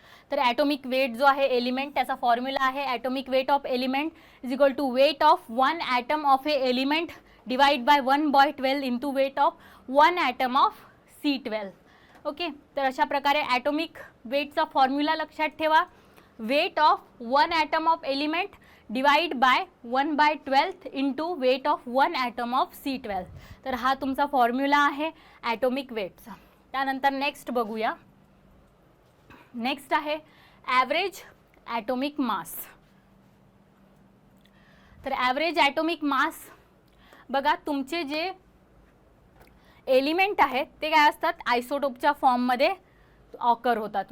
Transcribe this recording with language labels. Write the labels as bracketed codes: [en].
[mr] तर atomic weight जो आहे एलिमेंट त्याचा फॉर्म्युला आहे [en] Atomic weight of element is equal to weight of 1 atom of a element divide by 1/12 into weight of 1 atom of C12. [mr] Okay, तर अशा प्रकारे atomic वेटचा formula लक्षात ठेवा. [en] Weight of 1 atom of element divide by 1/12 into weight of 1 atom of C12. [mr] तर हा तुमचा formula आहे atomic वेटचा. त्यानंतर नेक्स्ट बघूया. नेक्स्ट आहे ॲव्हरेज ॲटॉमिक मास. तर ॲव्हरेज ॲटॉमिक मास बघा तुमचे जे एलिमेंट आहेत ते काय असतात आयसोटोपच्या फॉर्ममध्ये ऑकर होतात.